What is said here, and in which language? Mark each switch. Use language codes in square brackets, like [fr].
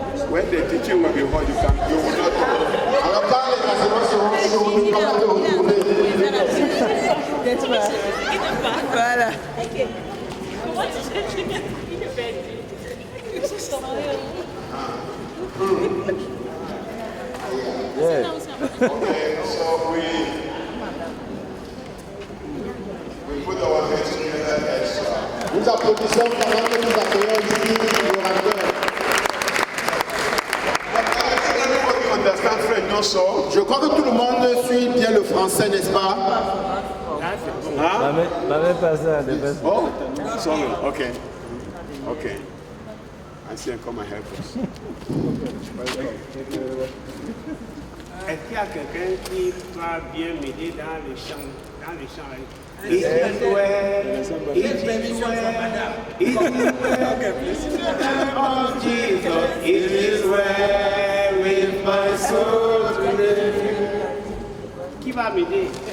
[en] When the teaching will be hot, you will not turn. [fr] Alors quand les enseignements seront chauds, tu ne vas pas te retourner. Voilà. [en] Okay, so we put our hands together as [fr] Nous applaudissons pendant que nous accueillons ici l'orateur. [en] everybody understand French, not so. [fr] Je crois que tout le monde suit bien le français, n'est-ce pas? La même personne, les personnes. [en] Oh, sorry. Okay. Okay. I see. Come and help us. [fr] Est-ce qu'il y a quelqu'un qui va bien m'aider dans les chants? [en] It is well, it is well, it is well, oh Jesus, it is well with my soul today. [fr] Qui va m'aider?